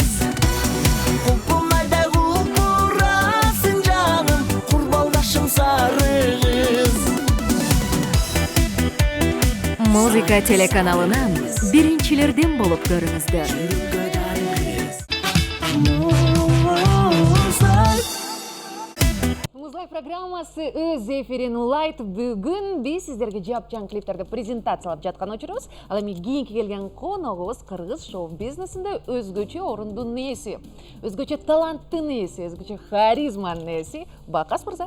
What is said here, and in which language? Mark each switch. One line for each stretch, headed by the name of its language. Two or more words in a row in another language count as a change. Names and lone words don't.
Kazakh: Құлпынайда құлпырасың жаным, құрбалдашым сары қыз.
Kyrgyz: Музыка телеканалынан биринчилерден болып көріңіздер. Музлай программасы өз эфирин улайт. Бүгүн биз сиздерге жапжан клиптерди презентациялап жаткан учурубуз. Ал эми кийинки келген коногубуз кыргыз шоу-бизнесинде өзгөчө орундун ээси, өзгөчө таланттын ээси, өзгөчө харизманын ээси Бақас мырза.